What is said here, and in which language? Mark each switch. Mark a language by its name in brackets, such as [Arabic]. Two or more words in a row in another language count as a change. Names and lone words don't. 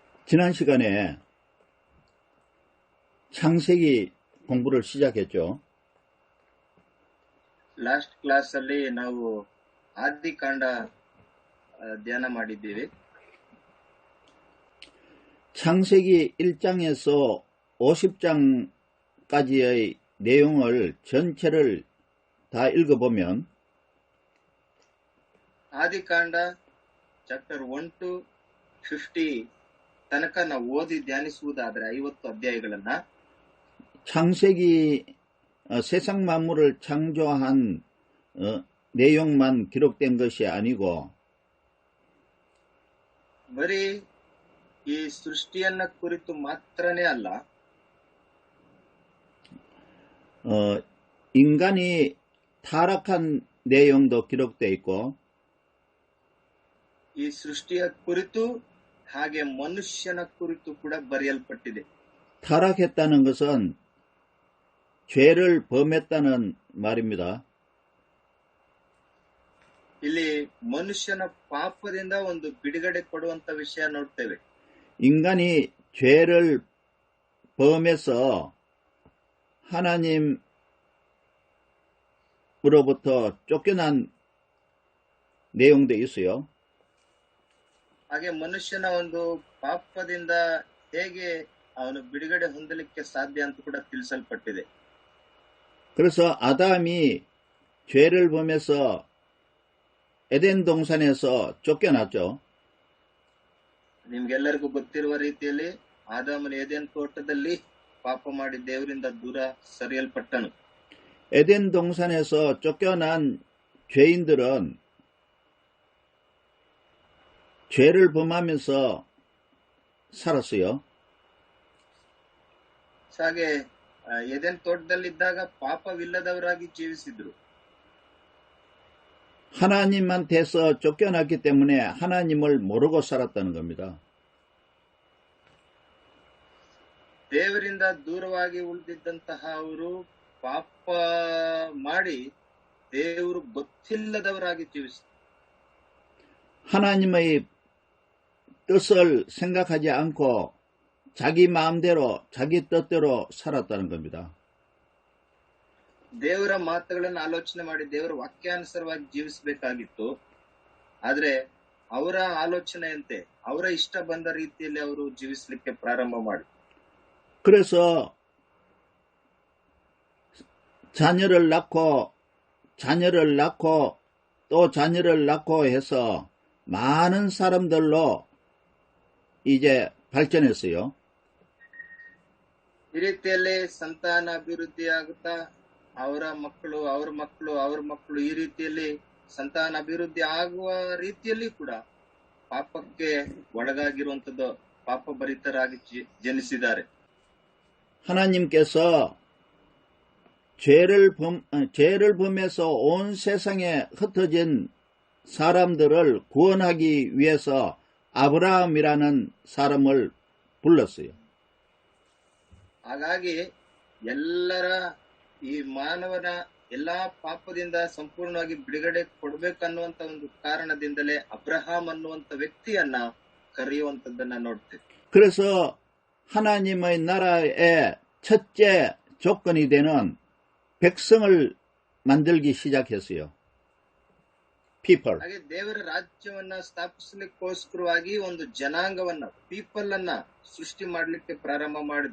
[Korean] 지난 시간에 창세기 공부를 시작했죠. [English] last class [Kannada] ಅಲ್ಲಿ ನಾವು ಆದಿಕಾಂಡ ಧ್ಯಾನ ಮಾಡಿದ್ದೀವಿ. [Korean] 창세기 1장에서 50장까지의 내용을 전체를 다 읽어보면 [Kannada] ಆದಿಕಾಂಡ [English] chapter 1 to 50 [Kannada] ತನಕ ನಾವು ಓದಿ ಧ್ಯಾನಿಸುವುದಾದ್ರೆ 50 ಅಧ್ಯಾಯಗಳನ್ನ [Korean] 창세기 세상 만물을 창조한 내용만 기록된 것이 아니고 [Kannada] ಬರೀ ಈ ಸೃಷ್ಟಿಯನ್ನ ಕುರಿತು ಮಾತ್ರನೇ ಅಲ್ಲ, [Korean] 인간이 타락한 내용도 기록되어 있고 [Kannada] ಈ ಸೃಷ್ಟಿಯ ಕುರಿತು ಹಾಗೆ ಮನುಷ್ಯನ ಕುರಿತು ಕೂಡ ಬರೆಯಲ್ಪಟ್ಟಿದೆ. [Korean] 타락했다는 것은 죄를 범했다는 말입니다. [Kannada] ಇಲ್ಲಿ ಮನುಷ್ಯನ ಪಾಪದಿಂದ ಒಂದು ಬಿಡುಗಡೆ ಕೊಡುವಂತ ವಿಷಯ ನೋಡ್ತೇವೆ. [Korean] 인간이 죄를 범해서 하나님으로부터 쫓겨난 내용도 있어요. [Kannada] ಹಾಗೆ ಮನುಷ್ಯನ ಒಂದು ಪಾಪದಿಂದ ಹೇಗೆ ಅವನು ಬಿಡುಗಡೆ ಹೊಂದಲಿಕ್ಕೆ ಸಾಧ್ಯ ಅಂತ ಕೂಡ ತಿಳಿಸಲ್ಪಟ್ಟಿದೆ. [Korean] 그래서 아담이 죄를 범해서 에덴 동산에서 쫓겨났죠. [Kannada] ನಿಮ್ಗೆಲ್ಲರಿಗೂ ಗೊತ್ತಿರುವ ರೀತಿಯಲ್ಲಿ ಆದಾಮನ ಏದೆನ್ ತೋಟದಲ್ಲಿ ಪಾಪ ಮಾಡಿ ದೇವರಿಂದ ದೂರ ಸರಿಯಲ್ಪಟ್ಟನು. [Korean] 에덴 동산에서 쫓겨난 죄인들은 죄를 범하면서 살았어요. [Kannada] ಹಾಗೆ ಏದೆನ್ ತೋಟದಲ್ಲಿದ್ದಾಗ ಪಾಪವಿಲ್ಲದವರಾಗಿ ಜೀವಿಸಿದ್ರು. [Korean] 하나님한테서 쫓겨났기 때문에 하나님을 모르고 살았다는 겁니다. [Kannada] ದೇವರಿಂದ ದೂರವಾಗಿ ಉಳಿದಿದ್ದಂತಹ ಅವರು ಪಾಪ ಮಾಡಿ ದೇವರು ಗೊತ್ತಿಲ್ಲದವರಾಗಿ ಜೀವಿಸಿದ್ರು. [Korean] 하나님의 뜻을 생각하지 않고 자기 마음대로 자기 뜻대로 살았다는 겁니다. [Kannada] ದೇವರ ಮಾತುಗಳನ್ನು ಆಲೋಚನೆ ಮಾಡಿ ದೇವರ ವಾಕ್ಯಾನುಸಾರವಾಗಿ ಜೀವಿಸಬೇಕಾಗಿತ್ತು. ಆದ್ರೆ ಅವರ ಆಲೋಚನೆಯಂತೆ ಅವರ ಇಷ್ಟ ಬಂದ ರೀತಿಯಲ್ಲಿ ಅವರು ಜೀವಿಸಲಿಕ್ಕೆ ಪ್ರಾರಂಭ ಮಾಡಿ [Korean] 그래서 자녀를 낳고 또 자녀를 낳고 해서 많은 사람들로 이제 발전했어요. [Kannada] ಈ ರೀತಿಯಲ್ಲಿ ಸಂತಾನ ಅಭಿವೃದ್ಧಿ ಆಗುತ್ತಾ ಅವರ ಮಕ್ಕಳು ಈ ರೀತಿಯಲ್ಲಿ ಸಂತಾನ ಅಭಿವೃದ್ಧಿ ಆಗುವ ರೀತಿಯಲ್ಲಿ ಕೂಡ ಪಾಪಕ್ಕೆ ಒಳಗಾಗಿರುವಂತದ್ದು ಪಾಪ ಭರಿತರಾಗಿ ಜನಿಸಿದ್ದಾರೆ. [Korean] 하나님께서 죄를 범해서 온 세상에 흩어진 사람들을 구원하기 위해서 아브라함이라는 사람을 불렀어요. [Kannada] ಹಾಗಾಗಿ ಎಲ್ಲರ ಈ ಮಾನವನ ಎಲ್ಲಾ ಪಾಪದಿಂದ ಸಂಪೂರ್ಣವಾಗಿ ಬಿಡುಗಡೆ ಕೊಡ್ಬೇಕನ್ನುವಂತ ಒಂದು ಕಾರಣದಿಂದಲೇ ಅಬ್ರಹಾಂ ಅನ್ನುವಂತ ವ್ಯಕ್ತಿಯನ್ನ ಕರೆಯುವಂತದ್ದನ್ನ ನೋಡ್ತೇವೆ. [Korean] 그래서 하나님의 나라의 첫째 조건이 되는 백성을 만들기 시작했어요. [English] people. [Kannada] ಹಾಗೆ ದೇವರ ರಾಜ್ಯವನ್ನ ಸ್ಥಾಪಿಸಲಿಕ್ಕೋಸ್ಕರವಾಗಿ ಒಂದು ಜನಾಂಗವನ್ನ ಪೀಪಲ್ ಅನ್ನ ಸೃಷ್ಟಿ ಮಾಡಲಿಕ್ಕೆ ಪ್ರಾರಂಭ ಮಾಡಿದ್ರು.